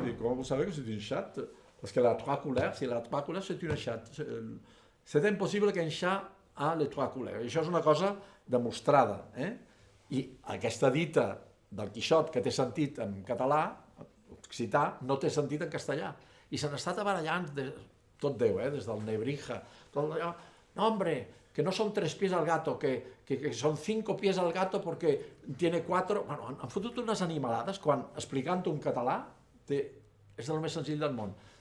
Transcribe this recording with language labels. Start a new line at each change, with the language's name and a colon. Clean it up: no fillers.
French: Et comment vous savez que c'est une chatte? Parce qu'elle a 3 couleurs, si elle a 3 couleurs, c'est une chatte. C'est impossible qu'un chat a les 3 couleurs.
Catalan: I això és una cosa demostrada. I aquesta dita del Quixot, que té sentit en català, occità, no té sentit en castellà. I se n'ha estat barallant tot Déu, des del Nebrija, tot allò.
Spanish: No, hombre, que no son 3 pies al gato, que son 5 pies al gato porque tiene 4...
Catalan: Bueno, han fotut unes animalades quan, explicant-ho en català, és el més senzill del món.